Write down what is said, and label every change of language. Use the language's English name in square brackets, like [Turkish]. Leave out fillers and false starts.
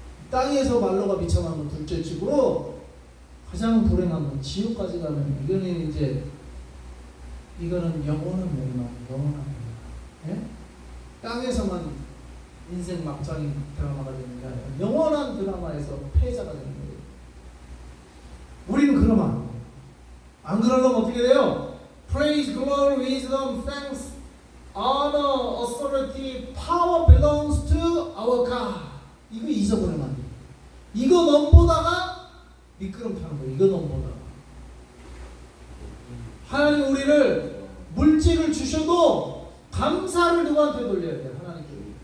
[Korean] 땅에서 말로가 비천하면 둘째치고 가장 불행한 건 지옥까지 가면 이거는 영원한 멸망, 영원한 멸망. 예? 땅에서만 인생 막장이 드라마가 되는 게 아니라 영원한 드라마에서 패자가 되는 거예요. 우리는 그러면 안 돼요. 안 그러려면 어떻게 돼요? [English] Praise, glory, wisdom, thanks, honor, authority, power belongs to our God. [Korean] 이거 잊어버리면 안 돼요. 이거 넘보다가 미끄럼 타는 거예요. 이거 넘보다가. 하나님 우리를 물질을 주셔도 감사를 누구한테 돌려야 돼요? 하나님께.